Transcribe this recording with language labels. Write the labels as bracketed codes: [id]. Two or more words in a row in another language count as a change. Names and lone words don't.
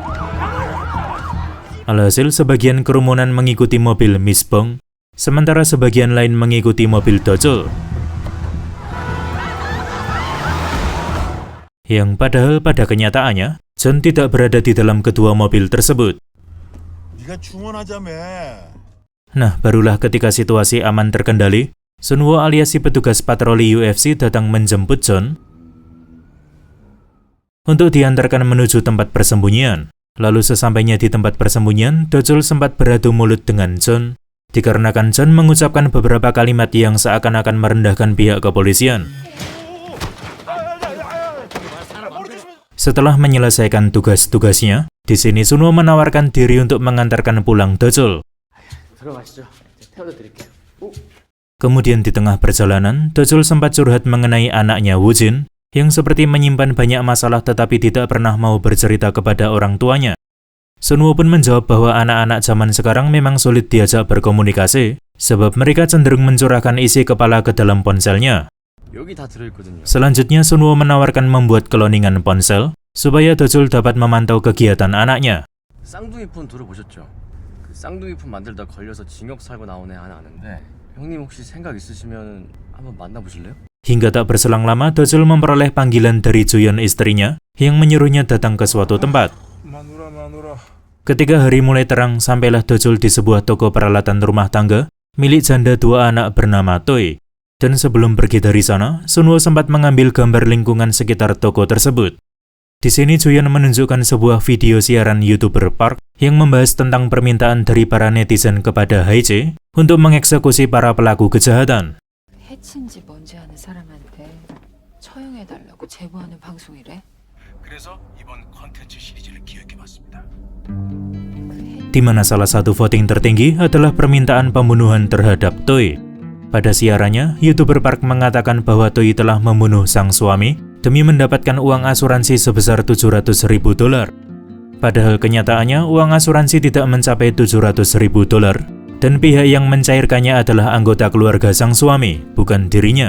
[id] Alhasil sebagian kerumunan mengikuti mobil Miss Bong, sementara sebagian lain mengikuti mobil Dojul. Yang padahal pada kenyataannya, John tidak berada di dalam kedua mobil tersebut. [ko] 네가 충원하자며. [id] Nah, barulah ketika situasi aman terkendali, Sunwo alias si petugas patroli UFC datang menjemput John untuk diantarkan menuju tempat persembunyian. Lalu sesampainya di tempat persembunyian, Dojul sempat beradu mulut dengan John, dikarenakan John mengucapkan beberapa kalimat yang seakan-akan merendahkan pihak kepolisian. Setelah menyelesaikan tugas-tugasnya, di sini Sunwo menawarkan diri untuk mengantarkan pulang Dojul. [ko] 들어가시죠. 태워다 드릴게요. [id] Kemudian di tengah perjalanan, Dojul sempat curhat mengenai anaknya Woo-jin yang seperti menyimpan banyak masalah tetapi tidak pernah mau bercerita kepada orang tuanya. Sunwo pun menjawab bahwa anak-anak zaman sekarang memang sulit diajak berkomunikasi sebab mereka cenderung mencurahkan isi kepala ke dalam ponselnya. [ko] 여기 다 들어있거든요. [id] Selanjutnya Sunwo menawarkan membuat kloningan ponsel supaya Dojul dapat memantau kegiatan anaknya. [ko] 쌍둥이 폰 들어보셨죠? 그 쌍둥이 폰 만들다 걸려서 징역 살고 나온 애 하나 아는데 형님 혹시 생각 있으시면 한번 만나보실래요? [id] Hingga tak berselang lama, Dojul memperoleh panggilan dari Juyeon istrinya yang menyuruhnya datang ke suatu tempat. [ko] 마누라. [id] Ketika hari mulai terang, sampailah Dojul di sebuah toko peralatan rumah tangga milik janda dua anak bernama Toy. Dan sebelum pergi dari sana, Sunwo sempat mengambil gambar lingkungan sekitar toko tersebut. Di sini Juyeon menunjukkan sebuah video siaran YouTuber Park yang membahas tentang permintaan dari para netizen kepada Hae-jae untuk mengeksekusi para pelaku kejahatan. [ko] 해친지 뭔지 아는 사람한테 처형해달라고 제보하는 방송이래. 그래서 이번 컨텐츠 시리즈를 기획해봤습니다. [id] Di mana salah satu voting tertinggi adalah permintaan pembunuhan terhadap Toy. Pada siarannya, YouTuber Park mengatakan bahwa Toy telah membunuh sang suami demi mendapatkan uang asuransi sebesar $700.000. Padahal kenyataannya, uang asuransi tidak mencapai $700.000 dan pihak yang mencairkannya adalah anggota keluarga sang suami, bukan dirinya.